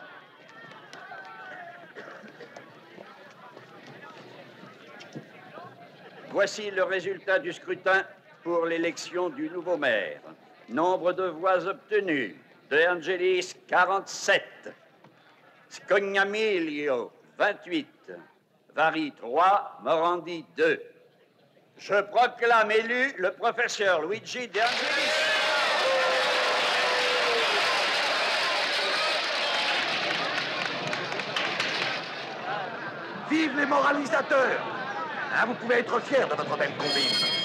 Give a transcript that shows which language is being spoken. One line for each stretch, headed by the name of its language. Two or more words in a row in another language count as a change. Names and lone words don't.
French: Voici le résultat du scrutin pour l'élection du nouveau maire. Nombre de voix obtenues. De Angelis, 47. Scognamiglio, 28. Vari, 3. Morandi, 2. Je proclame élu le professeur Luigi De Angelis. Vive les moralisateurs! Hein, vous pouvez être fiers de votre belle combine.